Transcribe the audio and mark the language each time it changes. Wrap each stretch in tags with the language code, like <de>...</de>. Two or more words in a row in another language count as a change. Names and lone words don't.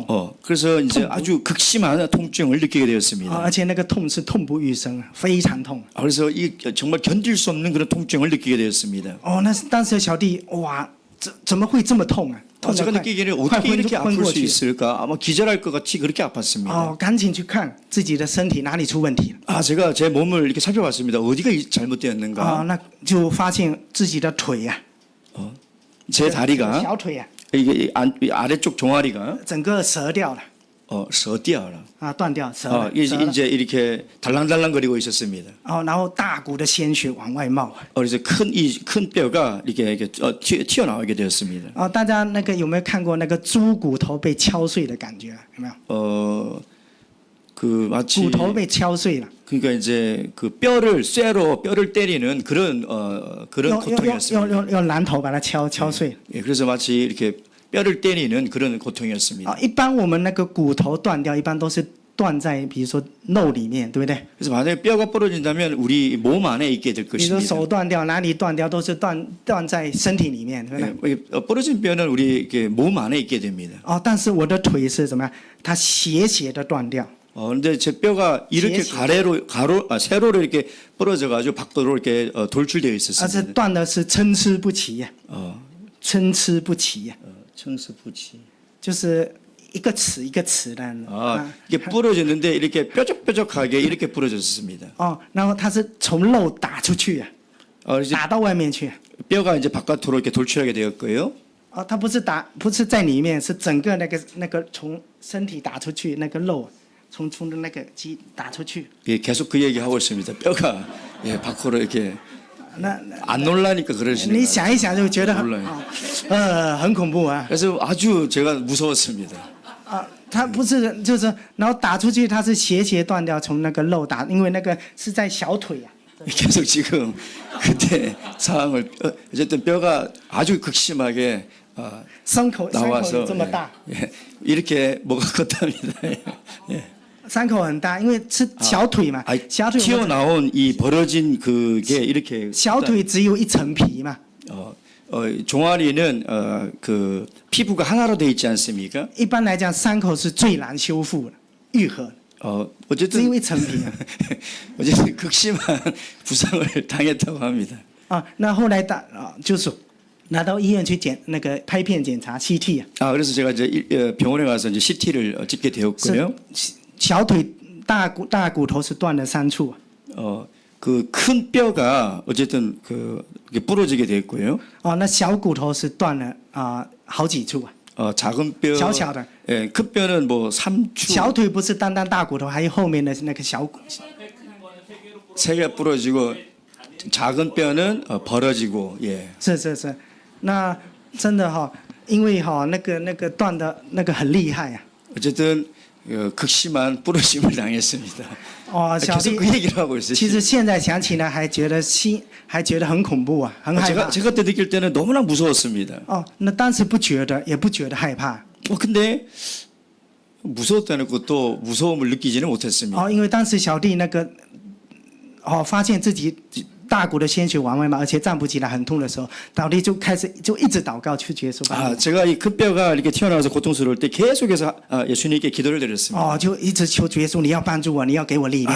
<ko>그래서 이제 아주 극심한 통증을 느끼게</ko> <zh>啊，</zh> <ko>되었습니다.</ko> <zh>而且那个痛是痛不欲生，非常痛。</zh> <ko>그래서 이 정말 견딜 수 없는 그런 통증을 느끼게 되었습니다.</ko> <zh>哦，那是当时小弟哇，怎么会这么痛啊？痛得</zh> <ko>제가</ko> <zh>快</zh> <ko>느끼기에는</ko> <zh>快</zh> <ko>어떻게 이렇게</ko> <zh>昏</zh> <ko>아플</ko> <zh>过</zh> <ko>수</ko> <zh>去。</zh> <ko>있을까? 아마 기절할 것 같이 그렇게 아팠습니다.</ko> <zh>哦，赶紧去看自己的身体哪里出问题了。</zh> <ko>제가 제 몸을 이렇게 살펴봤습니다. 어디가</ko> <zh>啊，</zh> <ko>잘못되었는가?</ko> <zh>那就发现自己的腿呀，</zh> <ko>제 다리가</ko> <zh>小腿呀，</zh> <ko>이게 아래쪽 종아리가</ko> <zh>整个折掉了， 서디아라. 啊，断掉，折了，</zh> <ko>이제</ko> <zh>折了。</zh> <ko>이제 이렇게 달랑달랑거리고 있었습니다.</ko> <zh>哦，然后大骨的鲜血往外冒。</zh> <ko>그래서 큰 뼈가 이렇게 튀어나오게 되었습니다.</ko> <zh>哦，大家那个有没有看过那个猪骨头被敲碎的感觉？有没有？</zh> <ko>그 마치</ko> <zh>骨头被敲碎了，</zh> <ko>그러니까 이제 그 뼈를 쇠로 뼈를 때리는 그런</ko> <zh>用</zh> <ko>고통이었습니다.</ko> <zh>用榔头把它敲碎了。</zh> <ko>예, 그래서 마치 이렇게 뼈를 때리는 그런 고통이었습니다.</ko> <zh>啊，一般我们那个骨头断掉，一般都是断在比如说肉里面，对不对？</zh> <ko>그래서 만약에 뼈가 부러진다면 우리 몸 안에 있게 될</ko> <zh>比如说</zh> <ko>것입니다.</ko> <zh>手断掉，哪里断掉都是断在身体里面，对不对？</zh> <ko>부러진 뼈는 우리 이렇게 몸 안에 있게 됩니다.</ko> <zh>哦，但是我的腿是怎么样？它斜的断掉。</zh> <ko>근데 제 뼈가 이렇게 세로로 이렇게 부러져 가지고 밖으로 이렇게 돌출되어</ko> <zh>而是</zh> <ko>있었습니다.</ko> <zh>断的是参差不齐呀，参差不齐呀，参差不齐. 就是一个齿一个齿的。</zh> <ko>이게 부러졌는데 이렇게 뾰족뾰족하게 이렇게 부러졌습니다.</ko> <zh>哦，然后它是从肉打出去呀，</zh> <ko>이제</ko> <zh>打到外面去。</zh> <ko>뼈가 이제 바깥으로 이렇게 돌출하게 되었고요.</ko> <zh>哦，它不是在里面，是整个那个从身体打出去那个肉，从那个肌打出去。</zh> <ko>예, 계속 그 얘기 하고 있습니다. 뼈가 예, 밖으로 이렇게</ko> <zh>那</zh> <ko>안 놀라니까 그러시네요.</ko> <zh>你想一想就觉得很</zh> <ko>놀라요.</ko> <zh>很恐怖啊。</zh> <ko>그래서 아주 제가 무서웠습니다.</ko> <zh>啊，它不是就是然后打出去，它是斜断掉，从那个肉打，因为那个是在小腿呀。</zh> <ko>계속 지금 그때 상황을 어쨌든 뼈가 아주 극심하게</ko> <zh>伤口</zh> <ko>나와서</ko> <zh>这么大，</zh> <ko>예, 이렇게 뭐가 컸답니다. 예.</ko> <zh>伤口很大，因为是小腿嘛， 小腿</zh> <ko>튀어나온 이 벌어진 그게 이렇게</ko> <zh>小腿只有一层皮嘛，</zh> <ko>종아리는 그 피부가 하나로 돼 있지 않습니까?</ko> <zh>一般来讲伤口是最难修复的，愈合， 只有</zh> <ko>어쨌든</ko> <zh>一层皮啊。</zh> <ko>어쨌든 극심한 부상을 당했다고 합니다.</ko> <zh>啊，那后来就是拿到医院去那个拍片检查 CT 啊，</zh> <ko>아, 그래서 제가 이제 병원에 가서 이제 CT를 찍게 되었고요.</ko> <zh>小腿大骨头是断了3处啊。</zh> <ko>그 큰 뼈가 어쨌든 이게 부러지게 됐고요.</ko> <zh>哦，那小骨头是断了好几处啊。</zh> <ko>작은 뼈,</ko> <zh>小小的，</zh> <ko>예, 큰 뼈는 뭐 3处,</ko> <zh>小腿不是单单大骨头，还有后面的那个小骨。</zh> <ko>3개 부러지고 작은 뼈는 벌어지고, 예.</ko> <zh>是，那真的因为那个断的那个很厉害啊。</zh> <ko>어쨌든 극심한 부러짐을 당했습니다.</ko> <zh>哦，小</zh> <ko>계속</ko> <zh>弟</zh> <ko>그 얘기를 하고 있어요.</ko> <zh>其实现在想起来还觉得很恐怖啊，很害怕。</zh> <ko>제가 그때 느낄 때는 너무나 무서웠습니다.</ko> <zh>哦，那当时也不觉得害怕。</zh> <ko>근데 무서웠다는 것도 무서움을 느끼지는 못했습니다.</ko> <zh>哦，因为当时小弟发现自己大骨的鲜血往外冒，而且站不起来，很痛的时候，小弟就一直祷告去接受。</zh> <ko>제가 이 큰 뼈가 이렇게 튀어나와서 고통스러울 때 계속해서 예수님께 기도를 드렸습니다.</ko> <zh>哦，就一直求主耶稣，你要帮助我，你要给我力量。</zh>